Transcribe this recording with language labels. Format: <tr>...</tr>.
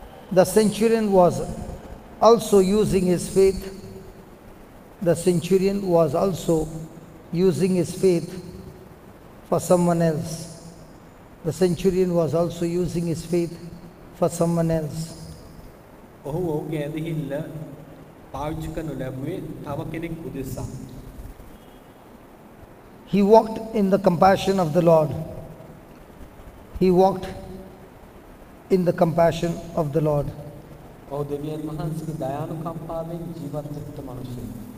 <en>The centurion was also using his faith. The centurion was also using his faith for someone else. The centurion was also using his faith for someone else.</en> <si>ඔහු ඔහුගේ ඇදහිල්ල පාවිච්චි කරනු ලැබුවේ තව කෙනෙක් උදෙසා.</si> <en>He walked in the compassion of the Lord. He walked in the compassion of the Lord.</en> <si>ඔහු දෙවියන් වහන්සේගේ දයානුකම්පාවෙන් ජීවත් වෙච්ච මිනිසෙක්.</si>